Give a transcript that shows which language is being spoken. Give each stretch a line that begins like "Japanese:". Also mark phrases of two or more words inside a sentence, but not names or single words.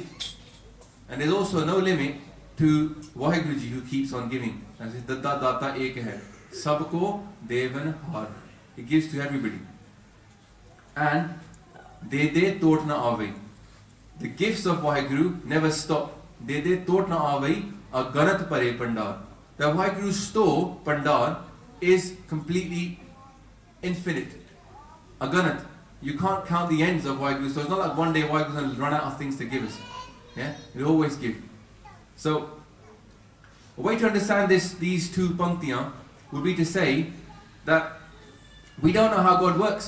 English: And there's also no limit to Waheguru Ji who keeps on giving. As it says,
Punjabi: ਦਾਤਾ ਦਾਤਾ ਏਕ ਹੈ। ਸਭਕੋ ਦੇਵਣਹਾਰ.
English: He gives to everybody. And
Punjabi: ਦੇ ਦੇ ਤੋਟਿ ਨ ਆਵੈ.
English: The gifts of Waheguru never stop.
Punjabi: ਦੇ ਦੇ ਤੋਟਿ ਨ ਆਵੈ ਅਗਨਤ ਭਰੇ ਭੰਡਾਰ.
English: The Waheguru store, Pandar, is completely infinite. Aganat. You can't count the ends of Waheguru. So it's not like one day Waheguru is going to run out of things to give us. Yeah? We always give. So, a way to understand these two panktiyan would be to say that we don't know how God works.